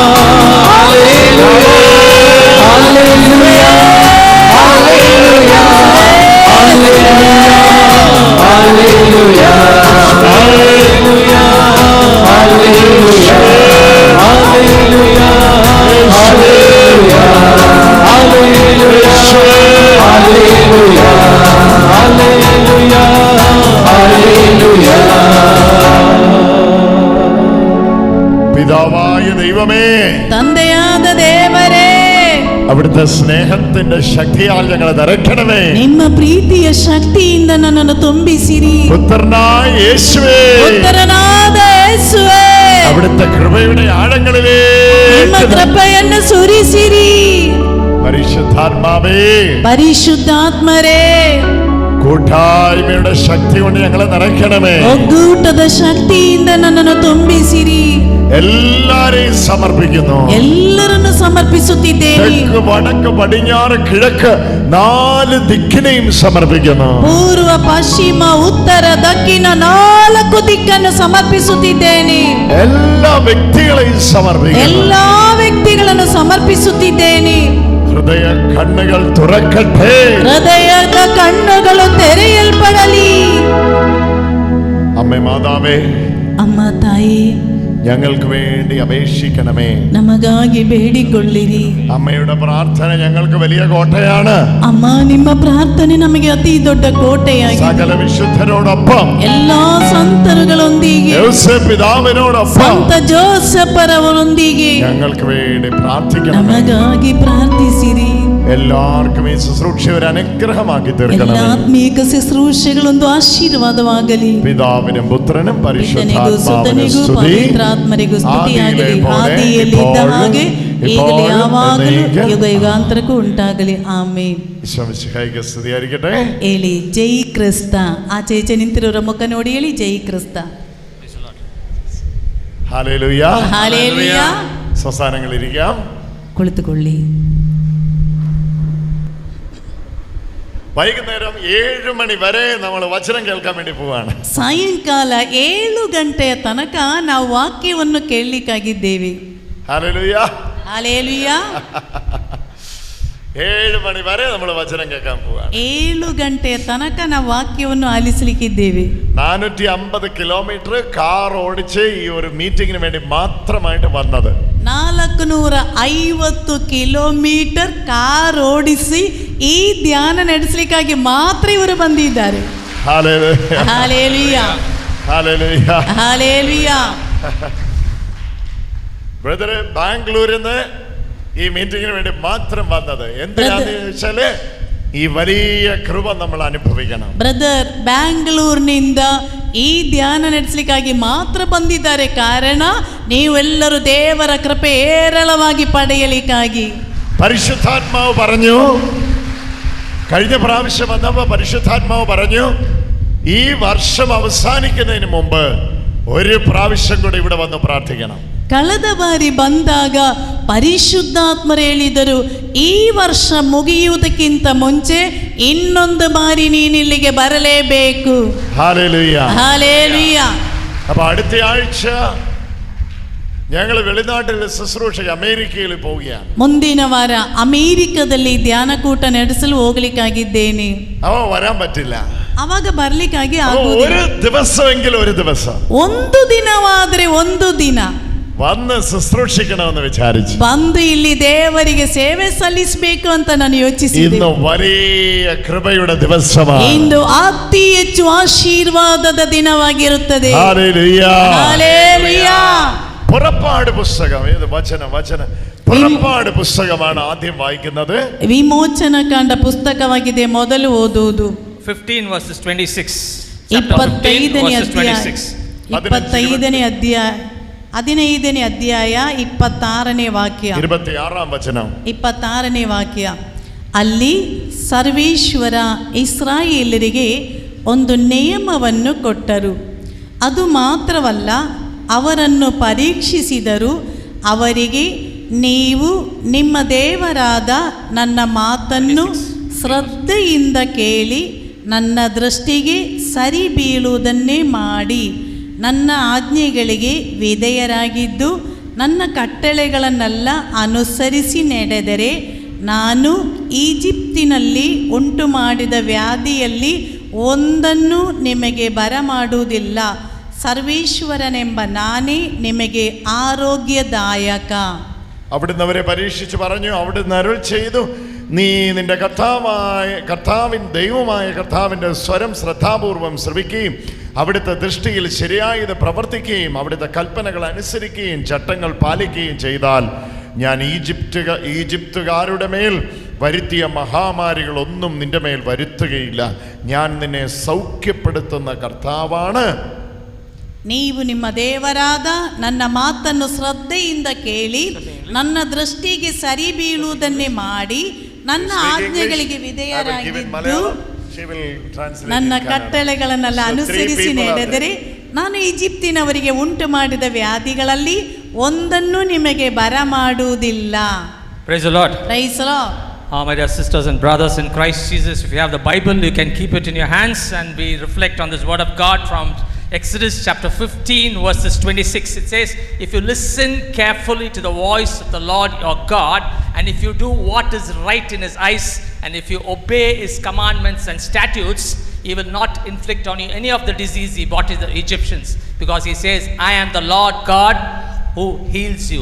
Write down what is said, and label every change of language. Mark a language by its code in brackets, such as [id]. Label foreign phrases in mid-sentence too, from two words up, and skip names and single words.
[kn] ಹಾಲೆಲೂಯಾ ಹಾಲೆಲೂಯಾ ಹಾಲೆಲೂಯಾ ಹಾಲೆಲೂಯಾ ಹಾಲೆಲೂಯಾ ಹಾಲೆಲೂಯಾ ಹಾಲೆಲೂಯಾ ಹಾಲೆಲೂಯಾ ಹಾಲೆಲೂಯಾ ಹಾಲೆಲೂಯಾ ಹಾಲೆಲೂಯಾ. [ml] പിതാവായ ദൈവമേ, [kn] ತಂದೆಯಾದ ದೇವರೇ, [ml] അവിടുത്തെ സ്നേഹത്തിന്റെ ശക്തിയാൽ ഞങ്ങളെ നിറയ്ക്കണമേ. [kn] ನಿಮ್ಮ ಪ್ರೀತಿಯ ಶಕ್ತಿಯಿಂದ ನನ್ನನ್ನು ತುಂಬಿಸಿರಿ. [ml] പുത്രനായ യേശുവേ, [kn] ಪುತ್ರನಾದ ಯೇಸುವೇ, [ml] അവിടുത്തെ കൃപയുടെ ആഴങ്ങളിലേക്ക് [kn] ನಿಮ್ಮ ಕೃಪೆಯನ್ನು ಸುರಿಸಿರಿ. [ml] പരിശുദ്ധാത്മാവേ, [kn] ಪರಿಶುದ್ಧಾತ್ಮರೇ, [ml] കൂട്ടായ്മയുടെ ശക്തി കൊണ്ട് ഞങ്ങളെ നിറയ്ക്കണമേ. [kn] ಒಗ್ಗೂಟದ ಶಕ್ತಿಯಿಂದ ನನ್ನನ್ನು ತುಂಬಿಸಿರಿ. [ml] എല്ലാരെയും സമർപ്പിക്കുന്നു. [kn] ಎಲ್ಲರನ್ನು ಸಮರ್ಪಿಸುತ್ತಿದ್ದೇನೆ. [ml] തെക്ക് വടക്ക് പടിഞ്ഞാറ് കിഴക്ക് 4 ദിക്കിനെയും സമർപ്പിക്കുന്നു. [kn] ಪೂರ್ವ ಪಶ್ಚಿಮ ಉತ್ತರ ದಕ್ಷಿಣ 4 ದಿಕ್ಕನ್ನು ಸಮರ್ಪಿಸುತ್ತಿದ್ದೇನೆ. [ml] എല്ലാ വ്യക്തികളെയും സമർപ്പിക്കുന്നു. [kn] ಎಲ್ಲಾ ವ್ಯಕ್ತಿಗಳನ್ನು ಸಮರ್ಪಿಸುತ್ತಿದ್ದೇನೆ. [ml] ഹൃദയ കണ്ണുകൾ തുറക്കട്ടെ. [kn] ಹೃದಯದ ಕಣ್ಣುಗಳು ತೆರೆಯಲ್ಪಡಲಿ. [ml] അമ്മേ മാതാവേ, [kn] ಅಮ್ಮ ತಾಯಿ, [ml] ഞങ്ങൾക്ക് വേണ്ടി അപേക്ഷിക്കണമേ. [kn] ನಮಗಾಗಿ ಬೇಡಿಕೊಳ್ಳಿರಿ. [ml] അമ്മയുടെ പ്രാർത്ഥന ഞങ്ങൾക്ക് വലിയ കോട്ടയാണ്. [kn] ಅಮ್ಮ, ನಿಮ್ಮ ಪ್ರಾರ್ಥನೆ ನಮಗೆ ಅತಿ ದೊಡ್ಡ ಕೋಟೆಯಾಗಿದೆ. [ml] സകല വിശുദ്ധരോടൊപ്പം, [kn] ಎಲ್ಲಾ ಸಂತರುಗಳೊಂದಿಗೆ, [ml] യോസേഫ് പിതാവിനോടൊപ്പം [kn] ಸಂತ ಜೋಸೆಫರವರೊಂದಿಗೆ [ml] ഞങ്ങൾക്ക് വേണ്ടി പ്രാർത്ഥിക്കണം. [kn] ನಮಗಾಗಿ ಪ್ರಾರ್ಥಿಸಿರಿ. [ml] എല്ലാവർക്കും ഈ ശുശ്രൂഷ ഒരു അനുഗ്രഹമാക്കി [kn] ಎಲ್ಲ [ml] തീർക്കണം. [kn] ಆತ್ಮೀಕ ಶುಶ್ರೂಷೆಗಳೊಂದು ಆಶೀರ್ವಾದವಾಗಲಿ. [ml] പിതാവിനും പുത്രനും [kn] ಪಿತನಿಗೂ [ml] പരിശുദ്ധാത്മാവിനും [kn] ಸುತನಿಗೂ [ml] സ്തുതി. [kn] ಪವಿತ್ರಾತ್ಮರಿಗೂ ಸ್ತುತಿಯಾಗಲಿ. ಆದಿಯಲ್ಲಿದ್ದ ಹಾಗೆ ಈಗಲೇ ಯಾವಾಗಲೂ ಯುಗ ಯುಗಾಂತರಕ್ಕೂ ಉಂಟಾಗಲಿ. ಆಮೇನ್. [ml] ഈശോ മിശിഹായിക്ക് സ്തുതിയായിരിക്കട്ടെ. [kn] ಹೇಳಿ ಜೈ ಕ್ರಿಸ್ತ. ಆಚೆ ಈಚೆ ನಿಂತಿರೋರ ಮುಖ ನೋಡಿ ಹೇಳಿ ಜೈ ಕ್ರಿಸ್ತ. [ml] ഹല്ലേലൂയ. [kn] ಹಾಲೇಲುಯ. [ml] സ്വസ്ഥാനങ്ങളിൽ ഇരിക്കാം. [kn] ಕುಳಿತುಕೊಳ್ಳಿ. [ml] വൈകുന്നേരം 7 മണി വരെ നമ്മൾ വചനം കേൾക്കാൻ വേണ്ടി പോവാണ്. [kn] ಸಾಯಂಕಾಲ 7 ಗಂಟೆಯ ತನಕ ನಾವು ವಾಕ್ಯವನ್ನು ಕೇಳಲಿಕ್ಕಾಗಿದ್ದೇವೆ. [ml] ഹല്ലേലൂയ. [kn] ಹಾಲೇಲುಯ. [ml] 7 മണി വരെ നമ്മൾ വചനം കേൾക്കാൻ പോവാണ്. [kn] 7 ಗಂಟೆಯ ತನಕ ನಾವು ವಾಕ್ಯವನ್ನು ಆಲಿಸಲಿಕ್ಕಿದ್ದೇವೆ. [ml] 450 കിലോമീറ്റർ കാർ ഓടിച്ച് ഈ ഒരു മീറ്റിംഗിന് വേണ്ടി മാത്രമായിട്ട് വന്നത്. [kn] 450 ಕಿಲೋಮೀಟರ್ ಕಾರ್ ಓಡಿಸಿ ಈ ಧ್ಯಾನ ನಡೆಸಲಿಕ್ಕಾಗಿ ಮಾತ್ರ ಇವರು ಬಂದಿದ್ದಾರೆ. [ml] ഹല്ലേലൂയ. [kn] ಹಾಲೇಲುಯ. [ml] ഹല്ലേലൂയ. [kn] ಹಾಲೇಲುಯ. [ml] ബ്രദറെ, ബാംഗ്ലൂരിൽ നിന്ന് ഈ മീറ്റിംഗിന് വേണ്ടി മാത്രം വന്നത് എന്തിനാന്ന് ചോദിച്ചാല് ഈ വലിയ കൃപ നമ്മൾ അനുഭവിക്കണം. [kn] ಬ್ರದರ್, ಬ್ಯಾಂಗ್ಳೂರಿನಿಂದ ಈ ಧ್ಯಾನ ನಡೆಸಲಿಕ್ಕಾಗಿ ಮಾತ್ರ ಬಂದಿದ್ದಾರೆ. ಕಾರಣ ನೀವೆಲ್ಲರೂ ದೇವರ ಕೃಪೆ ಏರಳವಾಗಿ ಪಡೆಯಲಿಕ್ಕಾಗಿ. [ml] പരിശുദ്ധാത്മാവ് പറഞ്ഞു, കഴിഞ്ഞ പ്രാവശ്യം വന്നപ്പോൾ പരിശുദ്ധാത്മാവ് പറഞ്ഞു, ഈ വർഷം അവസാനിക്കുന്നതിന് മുമ്പ് ഒരു പ്രാവശ്യം കൂടെ ഇവിടെ വന്ന് പ്രാർത്ഥിക്കണം. [kn] ಕಳೆದ ಬಾರಿ ಬಂದಾಗ ಪರಿಶುದ್ಧಾತ್ಮರು ಹೇಳಿದರು, ಈ ವರ್ಷ ಮುಗಿಯುವುದಕ್ಕಿಂತ ಮುಂಚೆ ಇನ್ನೊಂದು ಬಾರಿ ನೀನಿಲ್ಲಿಗೆ ಬರಲೇಬೇಕು. [ml] ഹല്ലേലൂയ. [kn] ಹಾಲೇಲುಯ. [ml] അപ്പൊ അടുത്ത ആഴ്ച ഞങ്ങൾ വെളിനാട്ടിൽ ശുശ്രൂഷ അമേരിക്കയിൽ പോവുകയാണ്. [kn] ಮುಂದಿನ ವಾರ ಅಮೆರಿಕದಲ್ಲಿ ಧ್ಯಾನಕೂಟ ನಡೆಸಲು ಹೋಗ್ಲಿಕ್ಕಾಗಿದ್ದೇನೆ. [ml] അവ വരാൻ പറ്റില്ല. [kn] ಅವಾಗ ಬರ್ಲಿಕ್ಕಾಗಿ [ml] ഒരു [kn] ಆಗುವುದಿಲ್ಲ. [ml] ദിവസമെങ്കിലും ഒരു ദിവസം [kn] ಒಂದು ದಿನವಾದ್ರೆ ಒಂದು ದಿನ [ml] വന്ന് ശുശ്രൂഷിക്കണമെന്ന് വിചാരിച്ചു. [kn] ಬಂದು ಇಲ್ಲಿ ದೇವರಿಗೆ ಸೇವೆ ಸಲ್ಲಿಸಬೇಕು ಅಂತ ನಾನು ಯೋಚಿಸಿದೆ. [ml] ഇന്ന് വലിയ കൃപയുടെ ദിവസമാണ്. [kn] ಇಂದು ಅತಿ ಹೆಚ್ಚು ಆಶೀರ್ವಾದದ ದಿನವಾಗಿರುತ್ತದೆ. [ml] ഹല്ലേലൂയ. [kn] ಹಾಲೇಲುಯ. [ml] പുറപ്പാട് പുസ്തകം, ഏത് വചനം പുറപ്പാട് പുസ്തകമാണ് ആദ്യം വായിക്കുന്നത്. [kn] ವಿಮೋಚನ ಕಾಂಡ ಪುಸ್ತಕವಾಗಿದೆ ಮೊದಲು ಓದುವುದು. [en] 15 verses 26. [kn] 25ನೇ ಅಧ್ಯಾಯ 26ನೇ ವಾಕ್ಯ. [ml] 26ാം വചനം. [kn] 26ನೇ ವಾಕ್ಯ. ಅಲ್ಲಿ ಸರ್ವೇಶ್ವರ ಇಸ್ರಾಯೇಲರಿಗೆ ಒಂದು ನಿಯಮವನ್ನು ಕೊಟ್ಟರು. ಅದು ಮಾತ್ರವಲ್ಲ, ಅವರನ್ನು ಪರೀಕ್ಷಿಸಿದರು. ಅವರಿಗೆ, ನೀವು ನಿಮ್ಮ ದೇವರಾದ ನನ್ನ ಮಾತನ್ನು ಶ್ರದ್ಧೆಯಿಂದ ಕೇಳಿ ನನ್ನ ದೃಷ್ಟಿಗೆ ಸರಿ ಬೀಳುವುದನ್ನೇ ಮಾಡಿ ನನ್ನ ಆಜ್ಞೆಗಳಿಗೆ ವಿಧೇಯರಾಗಿದ್ದು ನನ್ನ ಕಟ್ಟಳೆಗಳನ್ನೆಲ್ಲ ಅನುಸರಿಸಿ ನಡೆದರೆ ನಾನು ಈಜಿಪ್ತಿನಲ್ಲಿ ಉಂಟು ಮಾಡಿದ ವ್ಯಾಧಿಯಲ್ಲಿ ಒಂದನ್ನು ನಿಮಗೆ ಬರಮಾಡುವುದಿಲ್ಲ. ಸರ್ವೇಶ್ವರನೆಂಬ ನಾನೇ ನಿಮಗೆ ಆರೋಗ್ಯದಾಯಕ. [ml] അവിടുന്ന് അവരെ പരീക്ഷിച്ച് പറഞ്ഞു, അവിടുന്ന് അരുൾ ചെയ്തു, നീ നിന്റെ ദൈവമായ കർത്താവിൻ്റെ സ്വരം ശ്രദ്ധാപൂർവം ശ്രവിക്കുകയും അവിടുത്തെ ദൃഷ്ടിയിൽ ശരിയായത് പ്രവർത്തിക്കുകയും അവിടുത്തെ കൽപ്പനകൾ അനുസരിക്കുകയും ചട്ടങ്ങൾ പാലിക്കുകയും ചെയ്താൽ ഞാൻ ഈജിപ്തുകാരുടെ മേൽ വരുത്തിയ മഹാമാരികളൊന്നും നിന്റെ മേൽ വരുത്തുകയില്ല. ഞാൻ നിന്നെ സൗഖ്യപ്പെടുത്തുന്ന കർത്താവാണ്. [kn] ನೀವು ನಿಮ್ಮ ದೇವರಾದ ನನ್ನ ಮಾತನ್ನು ಶ್ರದ್ಧೆಯಿಂದ ಕೇಳಿ ನನ್ನ ದೃಷ್ಟಿಗೆ ಸರಿ ಬೀಳುವುದನ್ನೇ ಮಾಡಿ ನನ್ನ ಆಜ್ಞೆಗಳಿಗೆ ವಿಧೇಯರಾಗಿದ್ದು ನನ್ನ ಕಟ್ಟಳೆಗಳನ್ನೆಲ್ಲ ಅನುಸರಿಸಿ ನಡೆದರೆ ನಾನು ಈಜಿಪ್ತಿನವರಿಗೆ ಉಂಟು ಮಾಡಿದ ವ್ಯಾಧಿಗಳಲ್ಲಿ ಒಂದನ್ನು ನಿಮಗೆ ಬರಮಾಡುವುದಿಲ್ಲ. [en] Praise the Lord. Praise the Lord. My dear sisters and brothers in Christ Jesus, if you have the Bible, you can keep it in your hands and we reflect on this word of God from Exodus chapter 15 verses 26. It says, if you listen carefully to the voice of the Lord your God, and if you do what is right in his eyes, and if you obey his commandments and statutes, he will not inflict on you any of the disease he brought to the Egyptians, because he says, I am the Lord God who heals you.